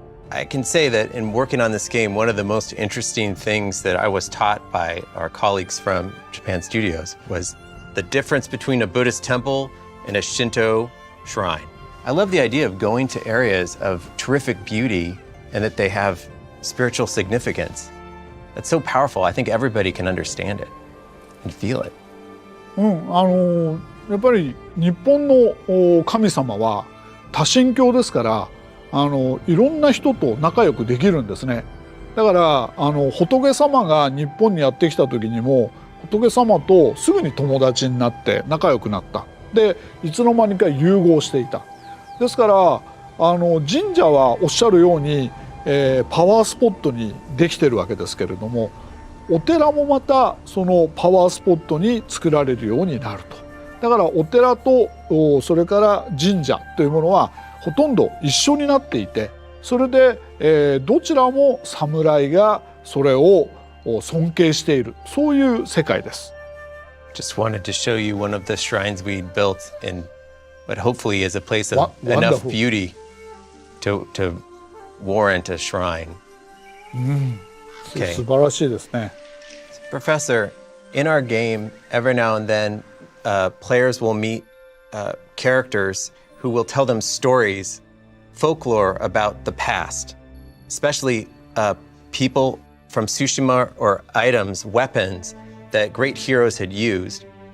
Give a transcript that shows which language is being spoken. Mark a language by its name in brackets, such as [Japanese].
[English] I can say that in working on this game, one of the most interesting things that I was taught by our colleagues from Japan Studios was the difference between a Buddhist temple and a Shinto shrine. I love the idea of going to areas of terrific beauty and that they have spiritual significance. That's so powerful. I think everybody can understand it and feel it. [Japanese] やっぱり日本の神様は多神教ですからいろんな人と仲良くできるんですね。だから仏様が日本にやってきた時にも仏様とすぐに友達になって仲良くなった。でいつの間にか融合していた。ですから神社はおっしゃるように、パワースポットにできてるわけですけれどもお寺もまたそのパワースポットに作られるようになると。だからお寺とそれから神社というものはほとんど一緒になっていてそれで、どちらも侍がそれを尊敬しているそういう世界です。 [English] Just wanted to show you one of the shrines we built in what hopefully is a place of enough beauty to warrant a shrine. Okay. [Japanese] 素晴らしいですね。 [English] Professor, in our game, every now and then, players will meet characters who will tell them stories, folklore about the past, especially people from Tsushima or items, weapons that great heroes had used.